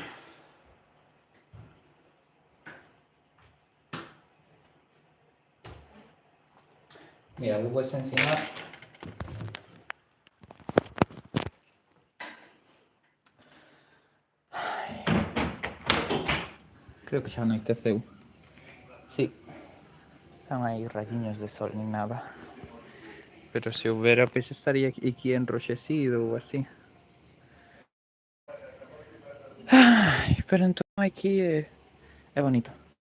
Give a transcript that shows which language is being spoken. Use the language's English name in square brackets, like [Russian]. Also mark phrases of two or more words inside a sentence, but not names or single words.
[Spanish] Mira, lo puedes enseñar. [Galician] Creo que xa anoiteceu. [Spanish] Sí. [Galician] Non hai rayiños de sol ni nada. Pero se houbera, pois estaría aquí enroxecido ou así. Ai, pero entón aquí é bonito.